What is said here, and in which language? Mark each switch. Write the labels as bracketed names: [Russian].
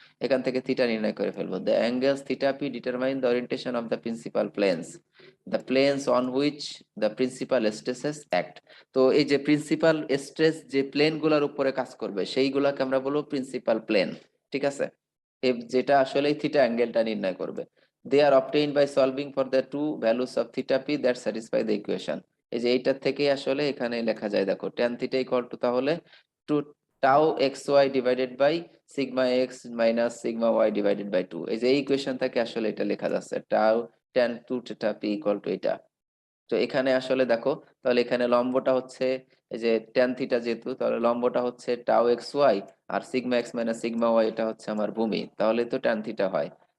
[Bangla] এখান থেকে থিটা নির্ণয় করে ফেলবো। [English] The angles theta p determine the orientation of the principal planes, the planes on which the principal stresses act. [Bangla] তো এই যে প্রিন্সিপাল স্ট্রেস যে প্লেন গুলোর উপরে কাজ করবে সেইগুলোকে আমরা বলবো প্রিন্সিপাল প্লেন, ঠিক আছে? যেটা আসলে থিটা অ্যাঙ্গেলটা নির্ণয় করবে। [English] They are obtained by solving for the two values of theta p that satisfy the equation. [Bangla] এই যে এইটার থেকে আসলে এখানে লেখা যায় দেখো tan theta equal to তাহলে 2 tau xy divided by sigma x minus sigma y divided by 2। এই যে এই ইকুয়েশন থেকে আসলে এটা লেখা যাচ্ছে tau tan 2 theta p equal to এটা। তো এখানে আসলে দেখো, তাহলে এখানে লম্বটা হচ্ছে এই যে tan থিটা, যেহেতু তাহলে লম্বটা হচ্ছে টাউ এক্স ওয়াই, আর sigma x minus sigma Y এটা হচ্ছে আমার ভূমি, তাহলে তো tan থিটা হয়।